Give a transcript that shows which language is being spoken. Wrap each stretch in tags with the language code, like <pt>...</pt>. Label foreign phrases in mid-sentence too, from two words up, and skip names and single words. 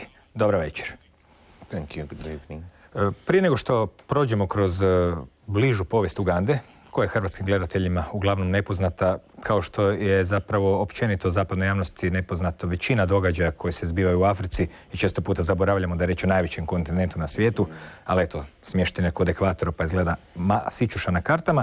<hr>Dobro večer.</hr> <en>Thank you. Good evening.</en> <hr>Prije nego što prođemo kroz bližu povijest Ugande, koja je hrvatskim gledateljima uglavnom nepoznata, kao što je zapravo općenito zapadnoj javnosti nepoznato većina događaja koji se zbivaju u Africi i često puta zaboravljamo da je riječ o najvećem kontinentu na svijetu, ali eto, smješten je kod ekvatora pa izgleda sićuša na kartama.</hr>